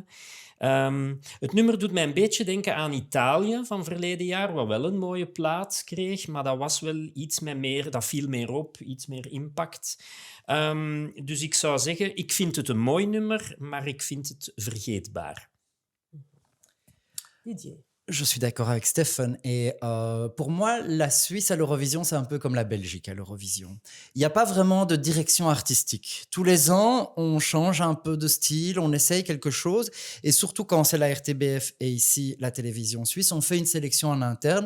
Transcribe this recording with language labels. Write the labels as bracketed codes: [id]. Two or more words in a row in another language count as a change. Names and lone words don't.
[nl] Het nummer doet mij een beetje denken aan Italië van verleden jaar, wat wel een mooie plaat kreeg, maar dat was wel iets met meer, dat viel meer op, iets meer impact. Dus ik zou zeggen, ik vind het een mooi nummer, maar ik vind het vergeetbaar. Didier. [fr] Je suis d'accord avec Stephen. Et pour moi, la Suisse à l'Eurovision, c'est un peu comme la Belgique à l'Eurovision. Il n'y a pas vraiment de direction artistique. Tous les ans, on change un peu de style, on essaye quelque chose. Et surtout quand c'est la RTBF et ici la télévision suisse, on fait une sélection en interne.